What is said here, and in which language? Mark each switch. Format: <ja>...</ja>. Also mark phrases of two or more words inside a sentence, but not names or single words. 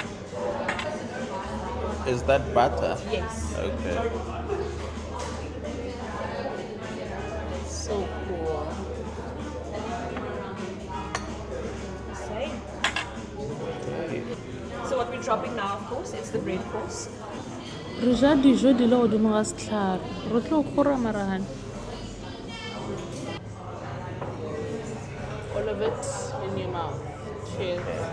<en>Is that butter? yes. Okay. So cool. Same. So what we're dropping now, of course, is the bread course.</en> <tn>Re ja dijo di le godimo ga setlhare. Re tlo kgora maragane.</tn> <en>All of it in your mouth. Cheers.</en>